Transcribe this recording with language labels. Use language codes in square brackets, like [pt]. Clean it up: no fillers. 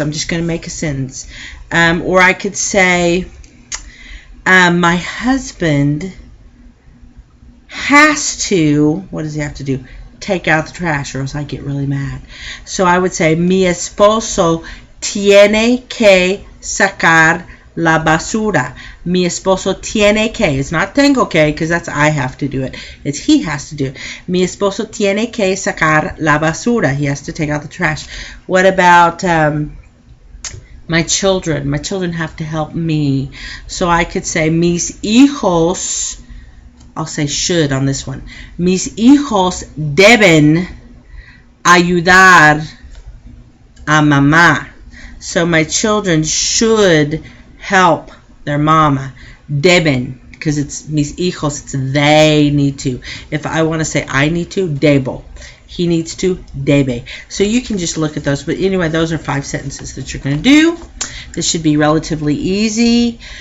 [en] I'm just going to make a sentence. Or I could say, my husband has to, what does he have to do? Take out the trash, or else I get really mad. So I would say, [es] mi esposo tiene que sacar la basura. Mi esposo tiene que. [en] It's not tengo que, because that's I have to do it. It's he has to do it. [es] Mi esposo tiene que sacar la basura. [en] He has to take out the trash. What about my children? My children have to help me. So I could say, [es] mis hijos, [en] I'll say should on this one. [es] Mis hijos deben ayudar a mamá. [en] So my children should help their mama. Deben, because it's mis hijos, it's they need to. If I want to say I need to, debo. He needs to, debe. So you can just look at those. But anyway, those are 5 sentences that you're going to do. This should be relatively easy.